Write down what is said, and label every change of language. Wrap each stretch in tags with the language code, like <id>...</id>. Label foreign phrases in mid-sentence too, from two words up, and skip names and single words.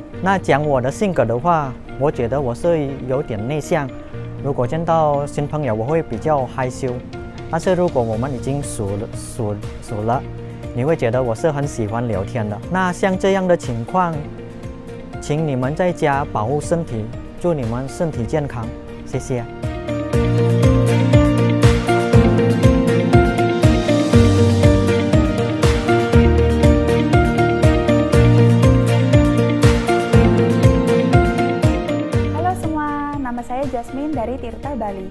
<zh>那讲我的性格的话，我觉得我是有点内向，如果见到新朋友我会比较害羞。但是如果我们已经熟了，你会觉得我是很喜欢聊天的。那像这样的情况，请你们在家保护身体，祝你们身体健康，谢谢。</zh> <id>Halo semua, nama saya Jasmine dari Tirta Bali.</id>